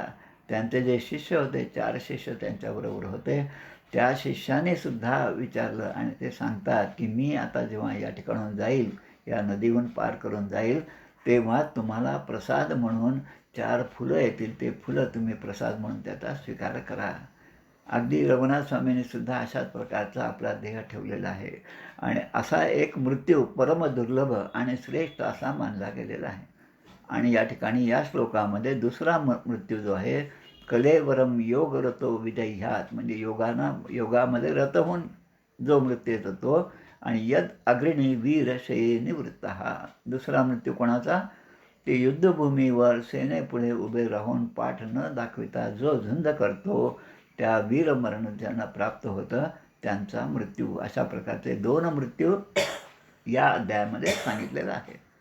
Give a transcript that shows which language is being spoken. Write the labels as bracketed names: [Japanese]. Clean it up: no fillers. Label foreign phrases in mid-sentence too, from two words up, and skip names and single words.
[Marathi] त्यांचे जे शिष्य होते 4 शिष्य त्यांच्याबरोबर होते, त्या शिष्याने सुद्धा विचारलं आणि ते सांगतात की मी आता जेव्हा या ठिकाणून जाईल, या नदीहून पार करून जाईल, तेव्हा तुम्हाला प्रसाद म्हणून 4 फुलं येतील, ते फुलं तुम्ही प्रसाद म्हणून त्याचा स्वीकार करा. अगदी रघुनाथ स्वामींनी सुद्धा अशाच प्रकारचा आपला देह ठेवलेला आहे. आणि असा एक मृत्यू परमदुर्लभ आणि श्रेष्ठ असा मानला गेलेला आहे. आणि या ठिकाणी या श्लोकामध्ये दुसरा मृत्यू जो आहे, [Sanskrit] कलेवरम योग रतो विदैह्यात, [Marathi] म्हणजे योगामध्ये रत होऊन जो मृत्यू येतो तो. [Sanskrit] आणि यद अग्रणी वीर शये निवृत्तः, [Marathi] दुसरा मृत्यू कोणाचा, ते युद्धभूमीवर सेनेपुढे उभे राहून पाठ न दाखविता जो झुंज करतो त्या वीरमरण ज्यांना प्राप्त होतं त्यांचा मृत्यू. अशा प्रकारचे 2 मृत्यू या अध्यायामध्ये सांगितलेला आहे.